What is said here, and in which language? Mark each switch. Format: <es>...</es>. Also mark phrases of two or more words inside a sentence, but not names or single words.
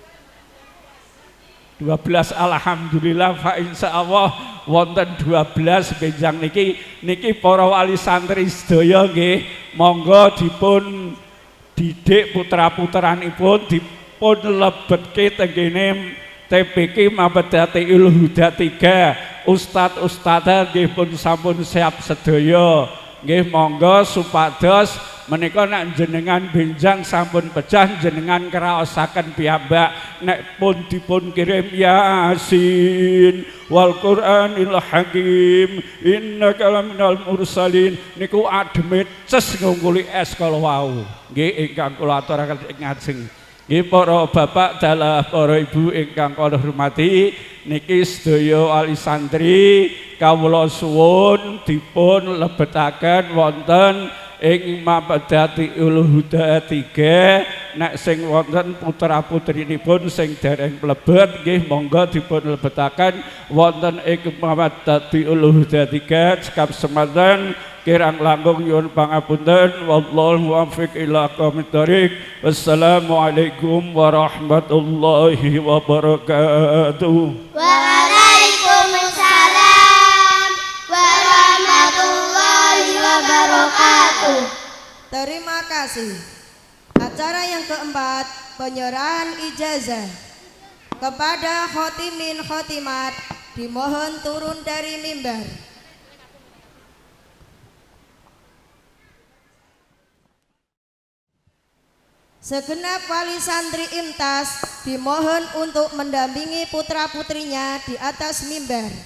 <jv>12</jv> <ar>الحمد لله فإن شاء الله</ar> <jv>wonten 12 benjang niki para wali santri sedaya nggih monggo dipun didik putra-putranipun dipun lebetke tengene TPK Mabedatiul Huda 3 ustad-ustadzah nggih pun sampun siap sedaya nggih monggo supados menika nek jenengan benjang sampun pecah jenengan kraosaken piyambak nek pun dipun kirim</jv> <ar>يس والقرآن الحكيم إنك لمن المرسلين</ar> <jv>niku ademe ces ngungkuli es kala wau nggih ingkang kula aturaken ing ngajeng. Nggih para bapak dalah para ibu ingkang kula hormati niki sedaya wali santri kawula suwun dipun lebetaken wonten ing Mapedati Uluhuda 3 nek sing wonten putra putrinipun sing dereng mlebet nggih monggo dipun lebetaken wonten ing Mapedati Uluhuda 3 cekap semanten kirang langkung nyuwun pangapunten</jv> <ar>والله الموفق إلى أقوم الطريق. السلام عليكم ورحمة الله وبركاته. وعليكم السلام ورحمة الله وبركاته.</ar> <id>Terima kasih. Acara yang keempat, penyerahan ijazah kepada khotimin khotimat dimohon turun dari mimbar. Segenap wali santri Imtas dimohon untuk mendampingi putra-putrinya di atas mimbar.</id>